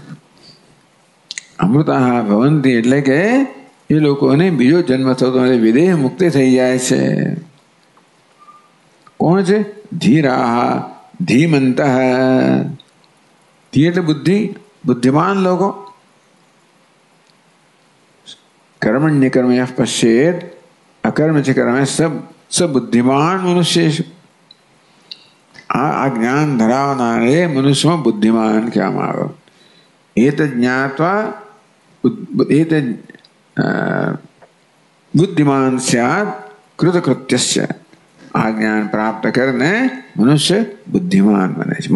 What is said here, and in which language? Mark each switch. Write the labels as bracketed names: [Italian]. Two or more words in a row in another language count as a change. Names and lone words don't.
[Sanskrit] अमृता भवंती [Gujarati] એટલે કે એ લોકોને બીજો જન્મ થતો નથી, વિદેહ મુક્તિ થઈ જાય છે. કોણ છે? [Sanskrit] धीराह धीमंतः. [Gujarati] ધી એટલે બુદ્ધિ, બુદ્ધિમાન લોકો. [Sanskrit] कर्मण्य कर्म यः पश्येत् अकर्म च कर्म स बुद्धिमान मनुष्य. [Gujarati] આ જ્ઞાન ધરાવનારે મનુષ્યમાં બુદ્ધિમાન કહેવામાં આવે. [Sanskrit] एत ज्ञात्वा एत बुद्धिमान स्यात् कृतकृत्यस्य. [Gujarati] આ જ્ઞાન પ્રાપ્ત કરીને મનુષ્ય બુદ્ધિમાન બને છે.